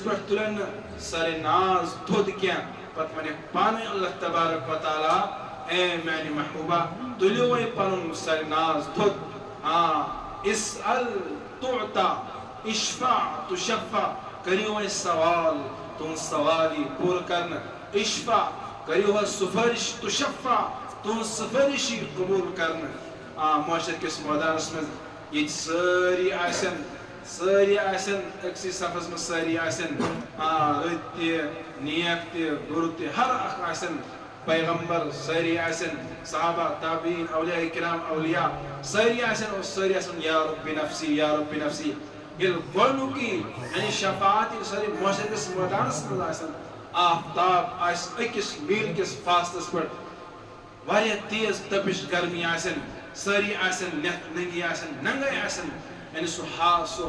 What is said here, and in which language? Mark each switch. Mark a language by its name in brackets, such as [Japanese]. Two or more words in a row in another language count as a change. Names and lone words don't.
[Kashmiri] پٮ۪ٹھ تُلن نہٕ سرِ ناز تھوٚد کینٛہہ پتہٕ ونکھ پانے [Arabic] اللہ تبارک و تعالیٰ [Kashmiri] اے میانہِ محبوبہ تُلِو وۄنۍ پنُن سرِ ناز تھوٚد [Arabic] اسأل تعطى اشفع تشفع [Kashmiri] کٔرِو وۄنۍ سوال تُہنٛد سوال یی پوٗرٕ کرنہٕ اشفع کٔرِو حظ سُفٲرِش تشفع تُہنٛز سُفٲرِش یی قبوٗل کرنہٕ معاشر کِس مٲدانس منٛز ییٚتہِ سٲری آسن أکسٕے صفس منٛز سٲری آسن رٕتۍ تہِ نیک تہِ بُرٕ تہِ ہر اکھ آسن پیغمبر سٲری آسن صحابہ تابعین اولیاء کرام اولیاء سٲری آسن اور سٲری آسن [Arabic] یا رب نفسی یا رب نفسی [Kashmiri] ییٚلہِ گۄڈنیُکُے یعنی شفاعت ییٚلہِ سٲری معاشر کِس مٲدانس منٛز آسن آفتاب آسہِ أکِس میٖل کِس فاصلس پٮ۪ٹھ واریاہ تیز تپش گرمی آسن سٲری آسن نٮ۪تھ ننگی آسن ننگے آسن یعنی سُہ حال سُہ